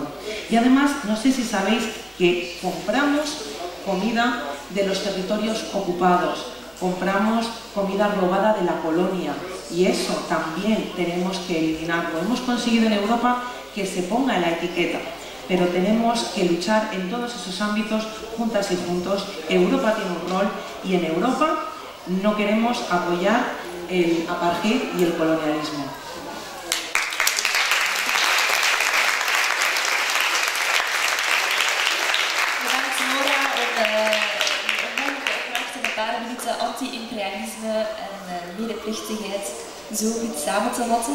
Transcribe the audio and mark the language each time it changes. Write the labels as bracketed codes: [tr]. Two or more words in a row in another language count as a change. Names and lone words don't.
[es] Y además, no sé si sabéis que compramos comida de los territorios ocupados, compramos comida robada de la colonia, y eso también tenemos que eliminarlo. Hemos conseguido en Europa que se ponga la etiqueta, pero tenemos que luchar en todos esos ámbitos juntas y juntos. Europa tiene un rol y en Europa no queremos apoyar el apartheid y el colonialismo. [nl] Bedankt Nora om een paar minuten anti-imperialisme en medeplichtigheid zo goed samen te vatten.